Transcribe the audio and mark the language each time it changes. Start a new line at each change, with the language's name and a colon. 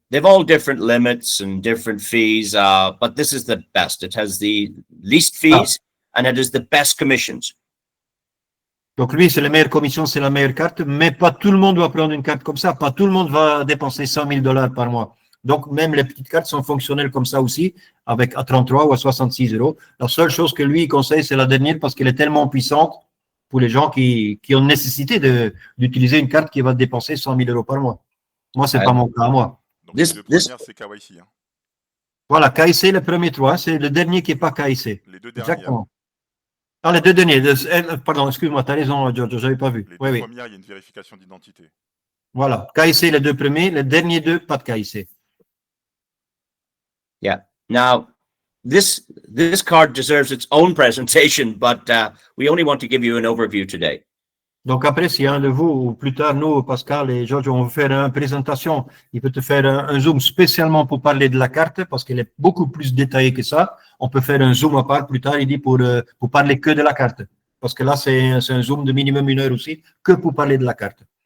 English: They've all different limits and different fees, but this is the best. It has the least fees, and it is the best commissions.
French: Donc lui, c'est la meilleure commission, c'est la meilleure carte, mais pas tout le monde va prendre une carte comme ça. Pas tout le monde va dépenser $100,000 par mois. Donc même les petites cartes sont fonctionnelles comme ça aussi, avec à 33 ou à 66 €. La seule chose que lui conseille, c'est la dernière parce qu'elle est tellement puissante pour les gens qui ont nécessité d'utiliser une carte qui va dépenser $100,000 par mois. Moi, c'est pas mon cas à moi. Donc les deux premières, c'est KYC. Hein. Voilà, KIC, le premier 3, c'est le dernier qui n'est pas KIC. Les deux derniers. Exactement. Ah, les deux derniers. Pardon, excuse-moi, tu as raison, Giorgio, je n'avais pas vu. Les deux premières, il y a une vérification d'identité. Voilà, KIC, les deux premiers, les derniers deux, pas de KIC.
English: Yeah. Now, this card deserves its own presentation, but we only want to give you an overview today.
French: Donc après, si un de vous, ou plus tard, nous, Pascal et Giorgio, on veut faire une présentation, il peut te faire un zoom spécialement pour parler de la carte, parce qu'elle est beaucoup plus détaillée que ça. On peut faire un zoom à part plus tard, il dit, pour parler que de la carte. Parce que là, c'est un zoom de minimum 1 heure aussi, que pour parler de la carte.